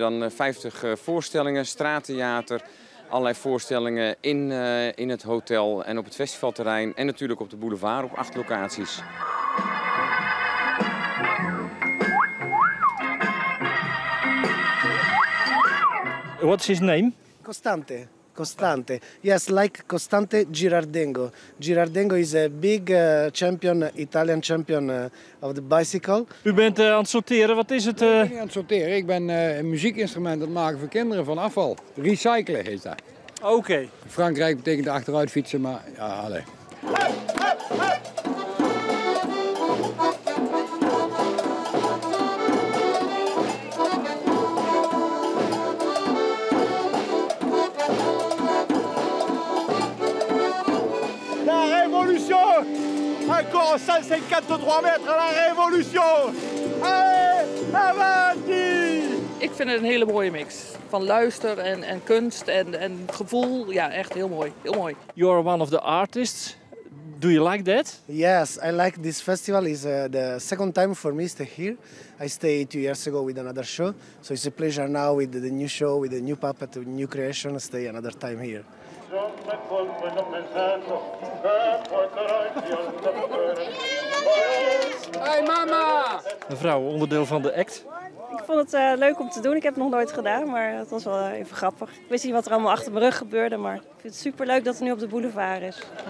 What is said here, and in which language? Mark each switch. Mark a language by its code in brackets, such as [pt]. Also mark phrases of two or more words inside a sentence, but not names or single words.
[nl] dan 50 voorstellingen, straattheater, allerlei voorstellingen in het hotel en op het festivalterrein en natuurlijk op de boulevard op 8 locaties. [en] What's his name? Costante. Costante. Yes, like Costante Girardengo. Girardengo is a big champion, Italian champion of the bicycle. [nl] U bent aan het sorteren, wat is het? Ik ben niet aan het sorteren, ik ben een muziekinstrument aan het maken voor kinderen van afval. Recyclen heet dat. Oké. In Frankrijk betekent achteruit fietsen, maar ja, allee. [fr] La révolution! Encore 153 metres, la révolution! Allez, avanti! [nl] Ik vind het een hele mooie mix. Van luister en kunst en gevoel. Ja, echt heel mooi. Heel mooi. [en] You are one of the artists. Do you like that? Yes, I like this festival. It's the second time for me stay here. I stayed 2 years ago with another show. So it's a pleasure now with the new show, with the new puppet, with new creation, stay another time here. Hey mama! [nl] Mevrouw, onderdeel van de act. Ik vond het leuk om te doen. Ik heb het nog nooit gedaan, maar het was wel even grappig. Ik wist niet wat er allemaal achter mijn rug gebeurde, maar ik vind het superleuk dat het nu op de boulevard is.